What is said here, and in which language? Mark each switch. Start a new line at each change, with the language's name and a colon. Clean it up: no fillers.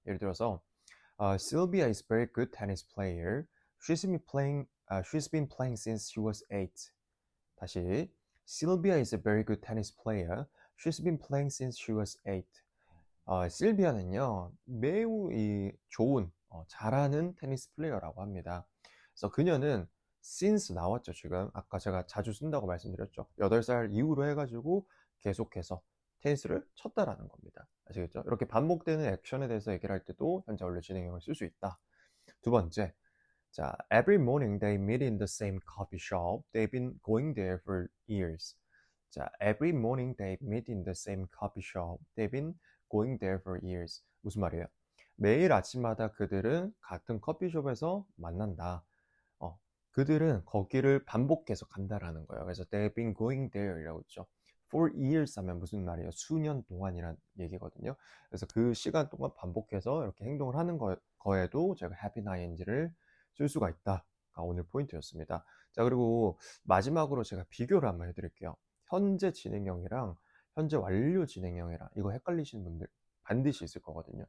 Korean: 예를 들어서
English: Sylvia is a very good tennis player. She's been playing since she was 8.
Korean: 다시
English: Sylvia is a very good tennis player. She's been playing since she was 8.
Korean: 실비아는요, 매우 좋은, 잘하는 테니스 플레이어라고 합니다. 그래서 그녀는 since 나왔죠, 지금. 아까 제가 자주 쓴다고 말씀드렸죠. 8살 이후로 해가지고 계속해서 테니스를 쳤다라는 겁니다. 아시겠죠? 이렇게 반복되는 액션에 대해서 얘기를 할 때도 현재 완료 진행형을 쓸 수 있다. 두 번째.
English: 자, every morning they meet in the same coffee shop. They've been going there for years. 자, every morning they meet in the same coffee shop. They've been going there for years.
Korean: 무슨 말이에요? 매일 아침마다 그들은 같은 커피숍에서 만난다. 그들은 거기를 반복해서 간다라는 거예요. 그래서
English: they've been going there
Korean: 이라고 했죠.
English: For years
Korean: 하면 무슨 말이에요? 수년 동안이란 얘기거든요. 그래서 그 시간 동안 반복해서 이렇게 행동을 하는 거에도 제가 have been ing를 쓸 수가 있다가 오늘 포인트였습니다. 자, 그리고 마지막으로 제가 비교를 한번 해드릴게요. 현재 진행형이랑 현재 완료 진행형이랑 이거 헷갈리시는 분들 반드시 있을 거거든요.